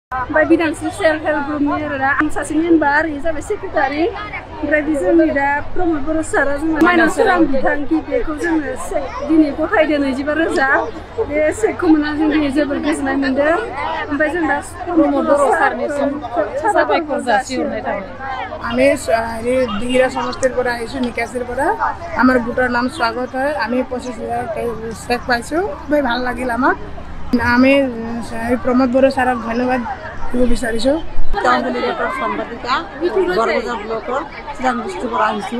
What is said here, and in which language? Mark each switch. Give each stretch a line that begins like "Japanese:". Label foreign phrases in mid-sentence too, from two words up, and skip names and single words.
Bodo: ओमफ्राय बिदांस्रि
English: self help group
Bodo: आरोना आं सासे मेम्बार इयो जाबाय सेक्रेटारि ओमफ्राय बे जोंनि दा प्रमद बर' सारा जोङो माइनाव सोरां बिथांखि बेखौ जोङो दिनै गथायदों 25,000 बे सेकखौ मोननानै जों दिनै जोबोर गोजोननाय मोनदों ओमफ्य जों दा प्रमद बर' सारनिसिम साबायखर जासिहरनाय थाबाय।
Assamese: আমি দিঘিরা সমষ্টির পৰা আহিছোঁ নিকাশিৰ পৰা আমাৰ গোটৰ নাম স্বাগত হয় আমি 25,000 চেক পাইছোঁ খুবেই ভাল লাগিল আমাক আমি প্ৰমোদ বড়ো ছাৰক ধন্যবাদ দিব বিচাৰিছোঁ। টাউনবালী গোটৰ সম্পাদিকা বৰবজাৰ ব্লকৰ চিৰাং ডিষ্ট্ৰিক্টৰ পৰা আহিছোঁ।